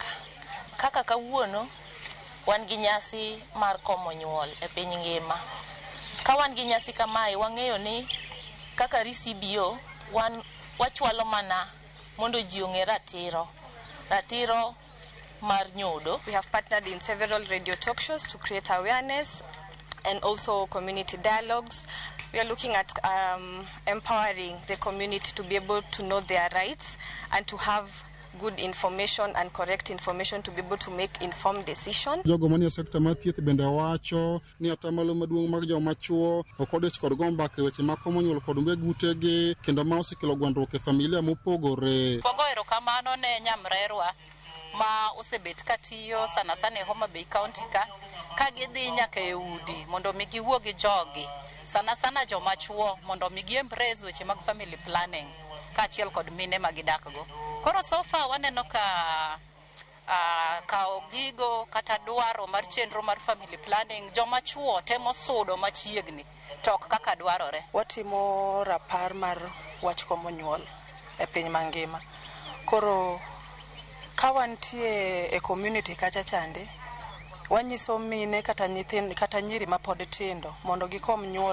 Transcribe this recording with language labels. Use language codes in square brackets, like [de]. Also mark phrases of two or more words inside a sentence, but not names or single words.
[luo] Kaka kawuono wan gi nyasi mar komo nyuol e piny ngima. Ka wan gi nyasi kamae, wang'eyo ni kaka RCBO wachwalo mana mondo ji ong'e ratiro mar nyodo. [en] We have partnered in several radio talk shows to create awareness and also community dialogues. We are looking at empowering the community to be able to know their rights and to have good information and correct information to be able to make informed decisions. [luo] Jogo manie sekta mar thieth bende wacho ni atamalo maduong' mag joma chuo ok odich kod gombak e weche mag komo nyuol kod weg utegi kendo ma osekelo gwandruok e familia mopogore. Wago erokamano ne nyamrerwa ma osebet katiyo sana sana e Homa Bay County ka gidhi nyaka e udi mondo mi giwuo gi jogi sana sana joma chuo mondo mi giembrace weche mag [en] family planning [luo] kaachiel kod mine ma gidakgo. Koro [en] so far [luo] waneno ka gigo kata dwaro mar chenro mar [en] family planning [luo] joma chuo temo sudo machiegni tok kaka dwarore. Watimo rapar mar wach komo nyuol e piny mangima. Koro ka wantie e community kacha chande wanyiso mine kata nyithindo kata nyiri ma pod tindo mondo gikom nyuol.